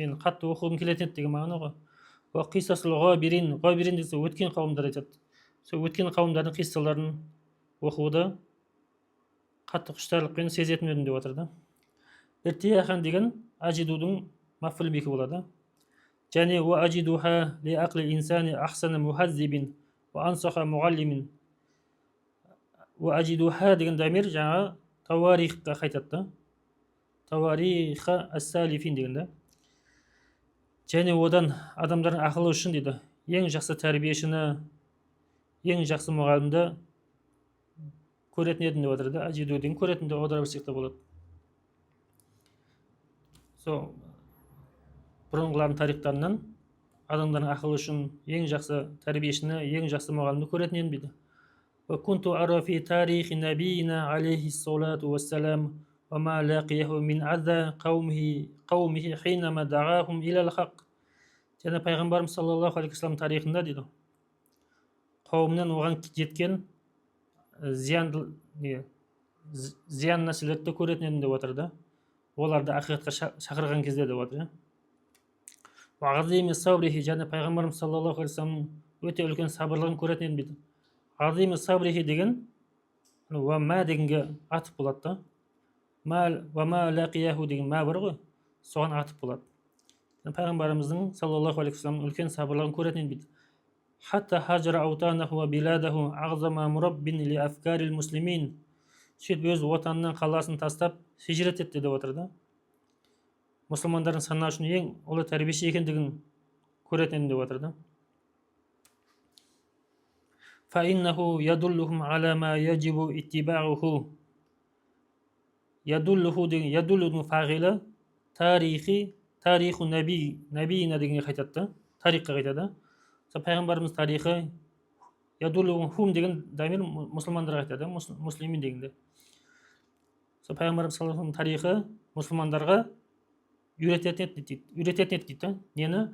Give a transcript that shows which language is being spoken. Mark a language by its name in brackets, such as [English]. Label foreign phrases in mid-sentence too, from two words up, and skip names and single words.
[Kazakh] Енді қатты оқуым келетін еді деген мағына ғой. [Arabic] وقصص الغابرين, [Kazakh] ғабирин десе өткен қауымдар айтады. Сол өткен қауымдардың қиссаларын оқуды қатты құштарлықпен сезетін едім деп отыр да. Иртияхан деген ажидудың [Arabic] مفعول به [Kazakh] болады. [Arabic] Және وأجدها لعقل الإنسان أحسن مهذب وأنصح معلم. وأجدها [Kazakh] деген дамир жаңа Тауарихқа қайтады. [Arabic] تواريخ السالفين [Kazakh] деген да. Және одан адамдардың ақылы үшін дейді, ең жақсы тәрбиешіні, ең жақсы мұғалімді көретін едім деп отыр да. Ажиду деген көретін де аударып берсек те болады. Сол бұрынғылардың тарихтарынан адамдардың ақылы үшін ең жақсы тәрбиешіні, ең жақсы мұғалімді көретін едім дейді. [Arabic] وكنت أرى في تاريخ نبينا عليه الصلاة والسلام وما لاقيه من أذى قومه حينما دعاهم إلى الحق. [Kazakh] Және пайғамбарымыз [Arabic] صلى الله عليه وسلم [Kazakh] тарихында дейді, қауымнан оған жеткен зиян нәрселерді көретін едім деп отыр да. Оларды ақиқатқа шақырған кезде деп отыр. Және пайғамбарымыз [Arabic] صلى الله عليه وسلم [Kazakh] өте үлкен сабырлығын көретін едім дейді. [Arabic] عظيم صبره [Kazakh] деген уама дегенге атып болады да. [Arabic] وما لاقاه [Kazakh] деген ма бар ғой, соған атып болады. Пайғамбарымыздың [Arabic] صلى الله عليه وسلم [Kazakh] үлкен сабырлығын көретін дейді. [Arabic] حتى هاجر أوطانه وبلاده أعظم مرب لأفكار المسلمين. [Kazakh] Сөйтіп өз отанынан қаласын тастап хижрет етті деп отыр да. Мұсылмандардың сана үшін ең ұлы тәрбиеші екендігін көретін деп отыр да. [Arabic] فإنه يدلهم على ما يجب اتباعه. يدل فاعل تاريخ نبينا [Kazakh] дегенге қайтады. Тарихқа қайтады. Пайғамбарымыз тарихы, ядуллухум деген дамир мұсылмандарға айтады, муслимин дегенде. Пайғамбарымыз [Arabic] صلى الله عليه [Kazakh] тарихы мұсылмандарға үйрететін еді дейді. Нені?